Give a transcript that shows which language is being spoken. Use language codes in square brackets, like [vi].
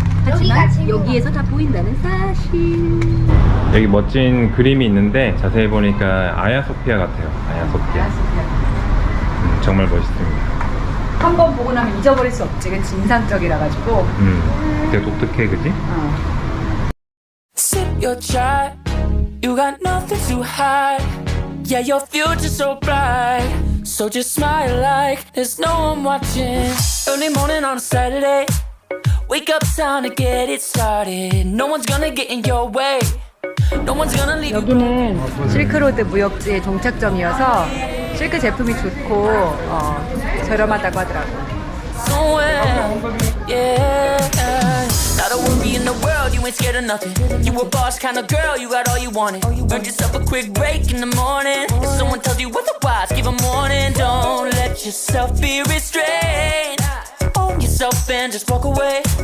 [ko] 여기가 하지만 재밌는 여기에서 다 보인다는 사실. 여기 멋진 그림이 있는데 자세히 보니까 아야소피아 같아요. 아야소피아. 정말 멋있습니다. 한 번 보고 나면 잊어버릴 수 없지. 그치? 인상적이라 가지고. 되게 독특해, 그지? [en] Sip your chai, you got nothing to hide. Yeah, your future's so bright. So just smile like there's no one watching. Early morning on a Saturday, wake up time to get it started. No one's gonna get in your way. No one's gonna leave you. [ko] 여기는 실크로드 무역지의 종착점이어서 실크 제품이 좋고 저렴하다고 하더라고요. [en] Somewhere, yeah. Not a worry in the world, you ain't scared of nothing. You a boss kind of girl, you got all you wanted. Earned yourself a quick break in the morning. If someone tells you otherwise, give a warning. Don't let yourself be restrained. Own yourself and just walk away.